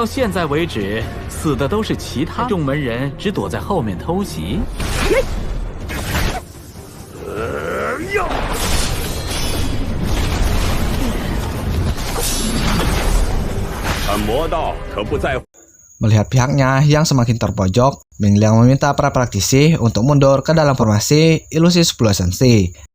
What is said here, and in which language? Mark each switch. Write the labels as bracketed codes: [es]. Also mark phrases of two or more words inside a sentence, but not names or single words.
[zh] 到现在为止，死的都是其他众门人，只躲在后面偷袭。看魔道可不在乎。 [id] Melihat pihaknya yang semakin terpojok, Ming Liang meminta para praktisi untuk mundur ke dalam formasi ilusi 10 esensi.